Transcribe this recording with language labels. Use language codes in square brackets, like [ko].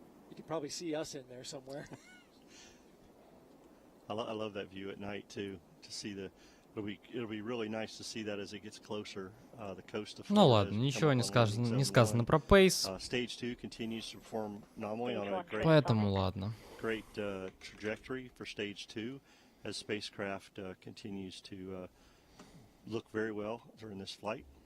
[en] You can probably see us in there somewhere. I love that view at night too. To see it'll be really nice to see that as it gets closer. The coast of Florida. [ru] Ну ладно, ничего не сказано про PACE. [en] Stage 2 continues to perform nominally on a [ru] Поэтому ладно. [en] Great trajectory for stage 2 as spacecraft continues to look very well during this flight.